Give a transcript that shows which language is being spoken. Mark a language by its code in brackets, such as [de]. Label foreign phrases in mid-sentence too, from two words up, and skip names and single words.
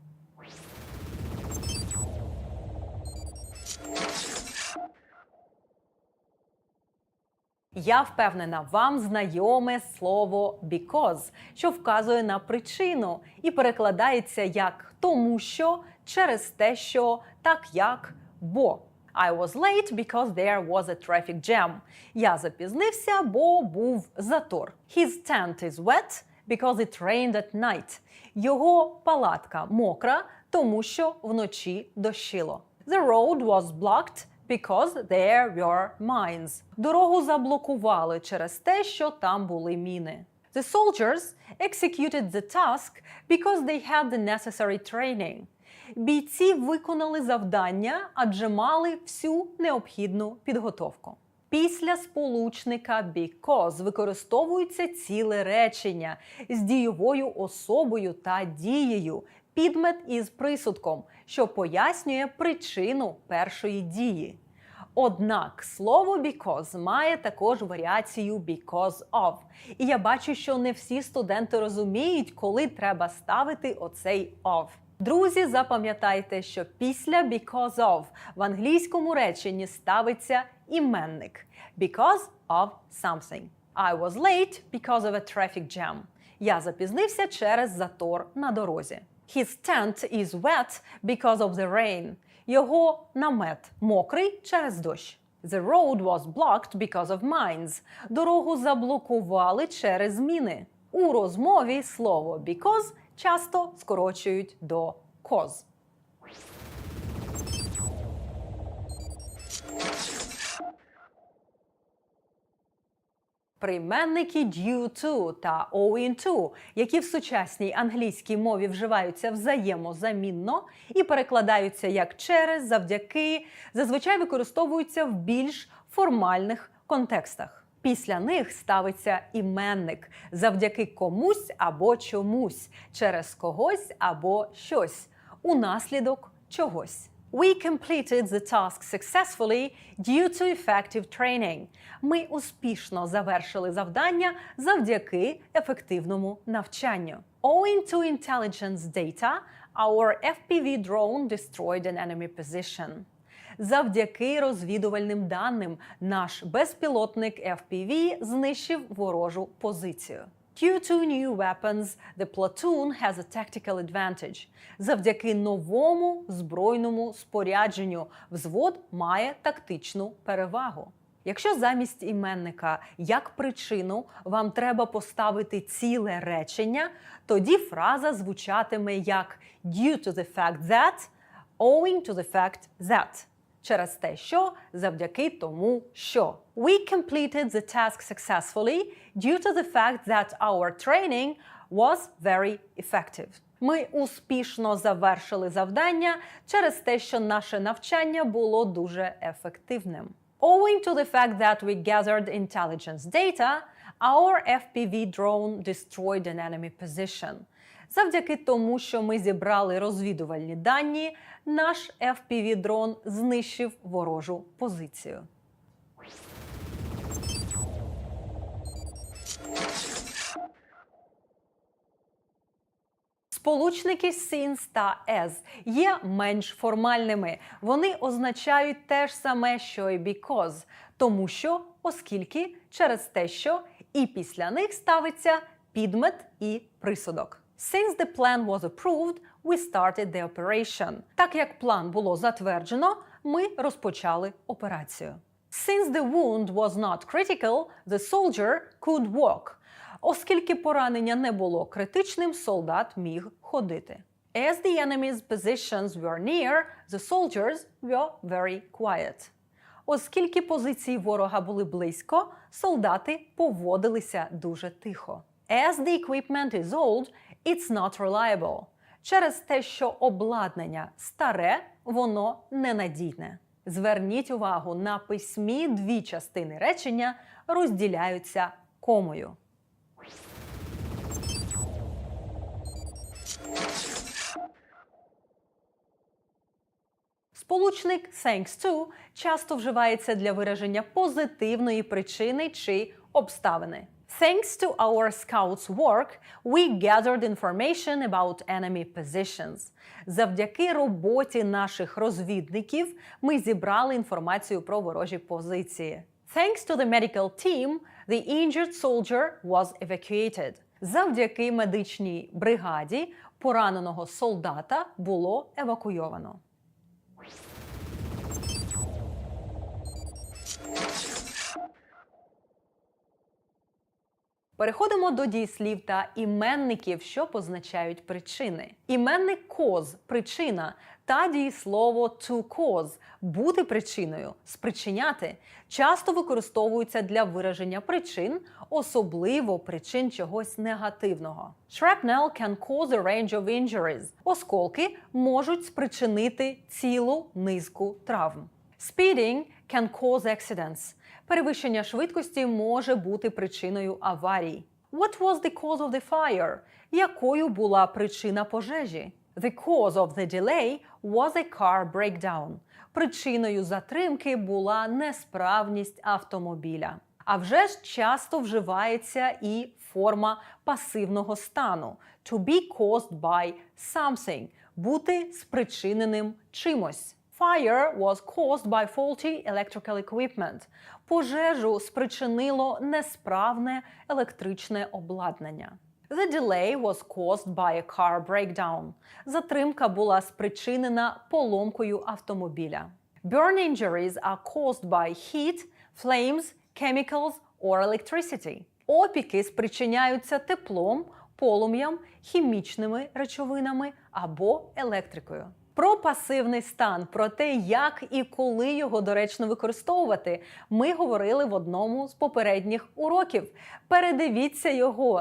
[uk] Я впевнена, вам знайоме слово because, що вказує на причину і перекладається як «тому що», «через те що», «так як», «бо». [en] I was late because there was a traffic jam. [uk] Я запізнився, бо був затор. [en] His tent is wet because it rained at night. [uk] Його палатка мокра, тому що вночі дощило. [en] The road was blocked because there were mines. [uk] Дорогу заблокували через те, що там були міни. [en] The soldiers executed the task because they had the necessary training. [uk] Бійці виконали завдання, адже мали всю необхідну підготовку. Після сполучника because використовується ціле речення з дійовою особою та дією, підмет із присудком, що пояснює причину першої дії. Однак слово because має також варіацію [en] because of. [uk] І я бачу, що не всі студенти розуміють, коли треба ставити оцей of. Друзі, запам'ятайте, що після [en] because of [uk] в англійському реченні ставиться іменник. [en] Because of something. I was late because of a traffic jam. [uk] Я запізнився через затор на дорозі. [en] His tent is wet because of the rain. [uk] Його намет мокрий через дощ. [en] The road was blocked because of mines. [uk] Дорогу заблокували через міни. У розмові слово because часто скорочують до cause. Прийменники [en] due to [uk] та [en] owing to, [uk] які в сучасній англійській мові вживаються взаємозамінно і перекладаються як через, завдяки, зазвичай використовуються в більш формальних контекстах. Після них ставиться іменник завдяки комусь або чомусь, через когось або щось, унаслідок чогось. [en] We completed the task successfully due to effective training. [uk] Ми успішно завершили завдання завдяки ефективному навчанню. [en] Owing to intelligence data, our FPV drone destroyed an enemy position. [uk] Завдяки розвідувальним даним наш безпілотник FPV знищив ворожу позицію. [en] Due to new weapons, the platoon has a tactical advantage. [uk] Завдяки новому збройному спорядженню взвод має тактичну перевагу. Якщо замість іменника як причину вам треба поставити ціле речення, тоді фраза звучатиме як [en] due to the fact that, owing to the fact that. [uk] Через те, що, завдяки тому, що. [en] We completed the task successfully due to the fact that our training was very effective. [uk] Ми успішно завершили завдання через те, що наше навчання було дуже ефективним. [en] Owing to the fact that we gathered intelligence data, our FPV drone destroyed an enemy position. [uk] Завдяки тому, що ми зібрали розвідувальні дані, наш FPV-дрон знищив ворожу позицію. Сполучники since та as є менш формальними. Вони означають те ж саме, що і because, тому що, оскільки, через те, що, і після них ставиться підмет і присудок. [en] Since the plan was approved, we started the operation. [uk] Так як план було затверджено, ми розпочали операцію. [en] Since the wound was not critical, the soldier could walk. [uk] Оскільки поранення не було критичним, солдат міг ходити. [en] As the enemy's positions were near, the soldiers were very quiet. [uk] Оскільки позиції ворога були близько, солдати поводилися дуже тихо. [en] As the equipment is old, it's not reliable. [uk] Через те, що обладнання старе, воно ненадійне. Зверніть увагу, на письмі дві частини речення розділяються комою. Сполучник [en] thanks to [uk] часто вживається для вираження позитивної причини чи обставини. [en] Thanks to our scouts' work, we gathered information about enemy positions. [uk] Завдяки роботі наших розвідників ми зібрали інформацію про ворожі позиції. [en] Thanks to the medical team, the injured soldier was evacuated. [uk] Завдяки медичній бригаді пораненого солдата було евакуйовано. Переходимо до дієслів та іменників, що позначають причини. Іменник cause – причина, та дієслово [en] to cause – [uk] бути причиною, спричиняти, часто використовуються для вираження причин, особливо причин чогось негативного. [en] Shrapnel can cause a range of injuries. [uk] Осколки можуть спричинити цілу низку травм. [en] Speeding can cause accidents. [uk] Перевищення швидкості може бути причиною аварій. [en] What was the cause of the fire? [uk] Якою була причина пожежі? [en] The cause of the delay was a car breakdown. [uk] Причиною затримки була несправність автомобіля. А вже ж часто вживається і форма пасивного стану – [en] to be caused by something [uk] бути спричиненим чимось. [en] Fire was caused by faulty electrical equipment. [uk] Пожежу спричинило несправне електричне обладнання. [en] The delay was caused by a car breakdown. [uk] Затримка була спричинена поломкою автомобіля. [en] Burn injuries are caused by heat, flames, chemicals or electricity. [uk] Опіки спричиняються теплом, полум'ям, хімічними речовинами або електрикою. Про пасивний стан, про те, як і коли його доречно використовувати, ми говорили в одному з попередніх уроків. Передивіться його.